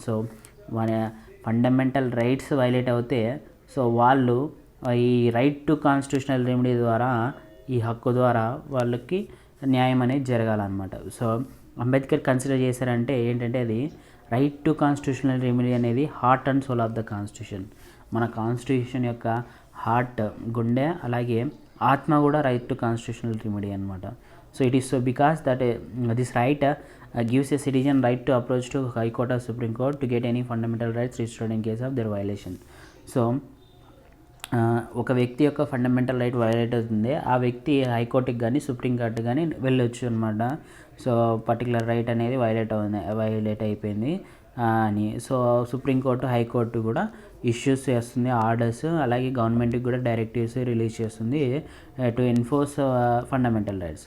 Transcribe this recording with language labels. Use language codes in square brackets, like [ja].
[te] So మన fundamental rights violate అవుతే so వాళ్ళు ఈ రైట్ టు కాన్స్టిట్యూషనల్ రెమెడీ ద్వారా, ఈ హక్కు ద్వారా వాళ్ళకి న్యాయం అనేది జరగాలన్నమాట. సో అంబేద్కర్ కన్సిడర్ చేశారంటే ఏంటంటే అది రైట్ టు కాన్స్టిట్యూషనల్ రెమెడీ అనేది [en] Heart and soul of the constitution. [te] మన కాన్స్టిట్యూషన్ యొక్క హార్ట్, గుండె, అలాగే ఆత్మ కూడా రైట్ టు కాన్స్టిట్యూషనల్ రెమెడీ అనమాట. [en] So it is so because that this right gives a citizen right to approach to High Court or Supreme Court to get any fundamental rights restored in case of their violation. [te] So ఒక వ్యక్తి యొక్క fundamental right violate అవుతుంది, ఆ వ్యక్తి హైకోర్టుకి కానీ supreme court కానీ వెళ్ళొచ్చు అనమాట. సో పర్టికులర్ రైట్ అనేది వైలేట్ అయిపోయింది అని. సో సుప్రీంకోర్టు, హైకోర్టు కూడా ఇష్యూస్ చేస్తుంది ఆర్డర్స్, అలాగే గవర్నమెంట్కి కూడా డైరెక్టివ్స్ రిలీజ్ చేస్తుంది [en] To enforce fundamental rights.